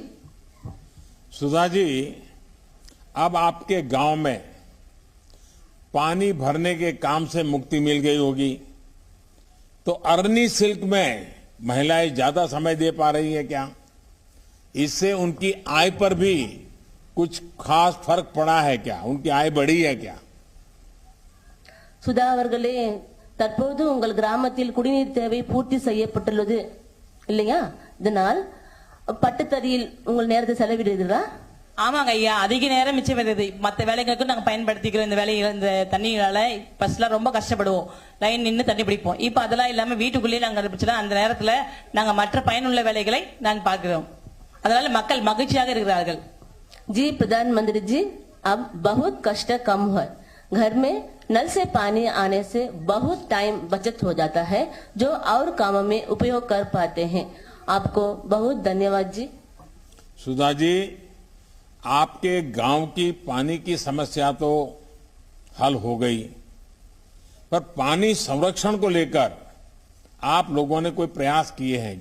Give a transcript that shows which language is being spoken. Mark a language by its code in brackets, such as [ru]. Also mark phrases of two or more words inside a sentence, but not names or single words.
[hi] सुधा जी, अब आपके गांव में पानी भरने के काम से मुक्ति मिल गई होगी, तो अरनी सिल्क में महिलाएं ज्यादा समय दे पा रही है क्या? इससे उनकी आय पर भी कुछ खास फर्क पड़ा है क्या? उनकी आय बढ़ी है क्या? [ta] சுதா அவர்களே, தற்போது உங்கள் கிராமத்தில் குடிநீர் தேவை பூர்த்தி செய்யப்பட்டுள்ளது இல்லையா? இதனால் பட்டுத்தறியில் உங்கள் நேரத்தை செலவிடுகிறீர்களா? ஆமாங்க ஐயா, அதிக நேரம் மிச்சம் வருது. மற்ற வேலைகளுக்கும் நாங்கள் பயன்படுத்திக்கிறோம். இந்த வேலையில இந்த தண்ணியால ஃபர்ஸ்ட்லாம் ரொம்ப கஷ்டப்படுவோம். லைன் நின்று தண்ணி பிடிப்போம். இப்போ அதெல்லாம் இல்லாம வீட்டுக்குள்ளேயே நாங்கள் பிடிச்சலாம். அந்த நேரத்துல நாங்க மற்ற பயனுள்ள வேலைகளை நாங்கள் பார்க்கிறோம். அதனால மக்கள் மகிழ்ச்சியாக இருக்கிறார்கள். [hi] जी प्रधानमंत्री जी, अब बहुत कष्ट कम हुआ. घर में नल से पानी आने से बहुत टाइम बचत हो जाता है, जो और कामों में उपयोग कर पाते हैं. आपको बहुत धन्यवाद जी. सुधा जी, आपके गांव की पानी की समस्या तो हल हो गई, पर पानी संरक्षण को लेकर आप लोगों ने कोई प्रयास किए हैं?